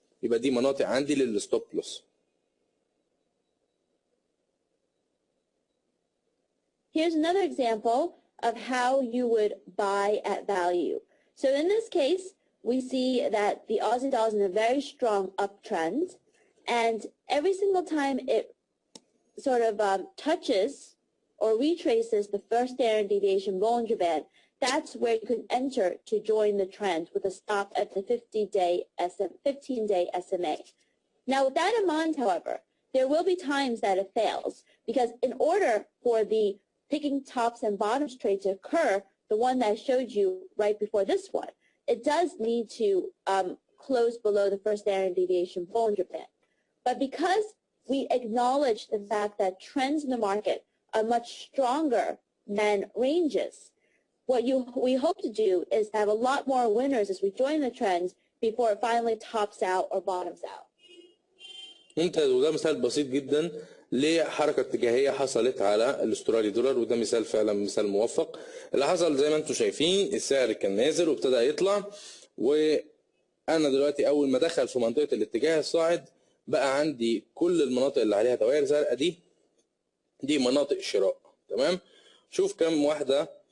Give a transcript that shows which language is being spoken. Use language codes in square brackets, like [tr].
[ar] يبقى دي مناطق عندي للستوب لوس. [en] Here's another example of how you would buy at value. So in this case, we see that the Aussie dollar is in a very strong uptrend, and every single time it sort of touches or retraces the first standard deviation Bollinger Band, that's where you can enter to join the trend with a stop at the 15-day SMA. Now, with that in mind, however, there will be times that it fails because in order for the picking tops and bottoms trade to occur, the one that I showed you right before this one, it does need to close below the first standard deviation Bollinger Band. But because we acknowledge the fact that trends in the market are much stronger than ranges, what we hope to do is have a lot more winners as we join the trends before it finally tops out or bottoms out. [ar] ممتاز. وده مثال بسيط جدا لحركه اتجاهيه حصلت على الاسترالي دولار، وده مثال فعلا مثال موفق. اللي حصل زي ما انتم شايفين السعر كان نازل وابتدى يطلع، وانا دلوقتي اول ما دخل في منطقه الاتجاه الصاعد بقى عندي كل المناطق اللي عليها دوائر زرقاء دي مناطق شراء. تمام. شوف كم واحده